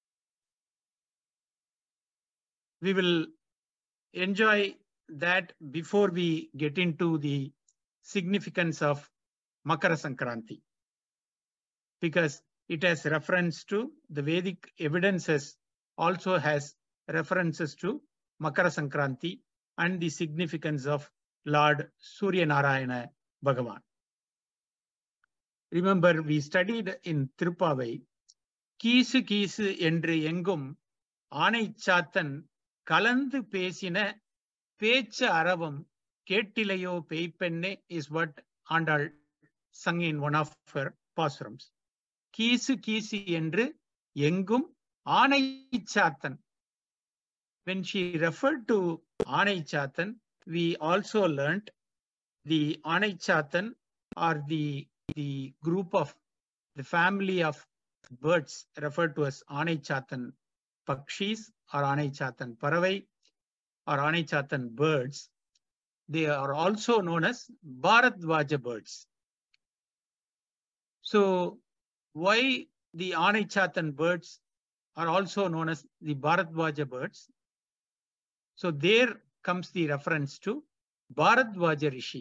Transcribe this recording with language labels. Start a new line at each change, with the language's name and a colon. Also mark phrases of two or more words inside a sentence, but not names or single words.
English: We will enjoy that before we get into the significance of Makara Sankranti, because it has reference to the Vedic evidences, also has references to Makara Sankranti and the significance of Lord Surya Narayana Bhagavan. Remember, we studied in Tirupavai,
Tamil: கீசு கீசு என்று எங்கும் ஆனை சாத்தன் கலந்து பேசின பேச்ச் அரவம் கேட்டிலையோ பேய்ப்பெண்ணே
English: is what Andal sung in one of her pasurams.
Tamil: கீசு கீசு என்று எங்கும் ஆனை சாத்தன்.
English: When she referred to Aanai Chattan, we also learnt the Aanai Chattan are the group of the family of birds referred to as Aanai Chattan Pakshis or Aanai Chattan Paravai or Aanai Chattan birds. They are also known as Bharadwaja birds. So why the Anaichatan birds are also known as the Bharadwaja birds. So there comes the reference to Bharadwaja Rishi.